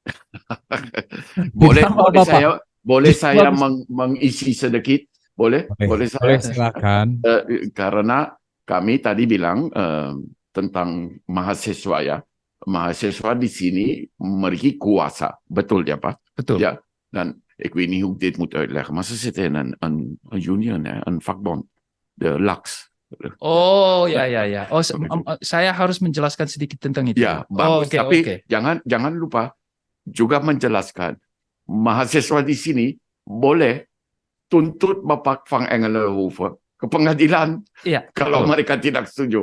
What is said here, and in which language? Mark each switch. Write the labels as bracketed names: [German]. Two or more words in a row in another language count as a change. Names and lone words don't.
[Indonesian] boleh saya mengisi sedikit? Boleh saya? Silakan. Karena kami tadi bilang tentang mahasiswa ya. Mahasiswa di sini memiliki kuasa. Betul ya, Pak? Betul. [Dutch] Ja, dan ik weet niet hoe ik dit moet uitleggen, maar ze zitten in een union, een vakbond, de LAX. [Indonesian] Oh ya. Oh, saya harus menjelaskan sedikit tentang itu. Ya, bagus. Okay, Tapi okay. jangan lupa juga menjelaskan mahasiswa di sini boleh tuntut Bapak Van Engelenhoven ke pengadilan kalau mereka tidak setuju.